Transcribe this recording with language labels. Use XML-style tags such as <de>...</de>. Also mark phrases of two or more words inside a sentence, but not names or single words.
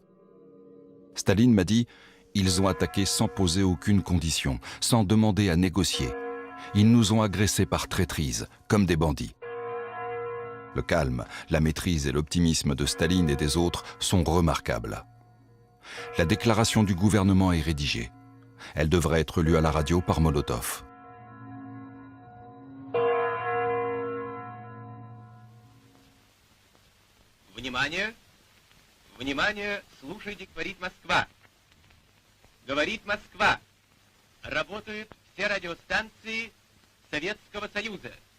<fr>Staline m'a dit « Ils ont attaqué sans poser aucune condition, sans demander à négocier. Ils nous ont agressés par traîtrise, comme des bandits. » Le calme, la maîtrise et l'optimisme de Staline et des autres sont remarquables. La déclaration du gouvernement est rédigée. Elle devrait être lue à la radio par Molotov.</fr> <ru>Внимание! Внимание! Слушайте, говорит Москва. Говорит Москва. Работают все радиостанции Советского Союза.</ru>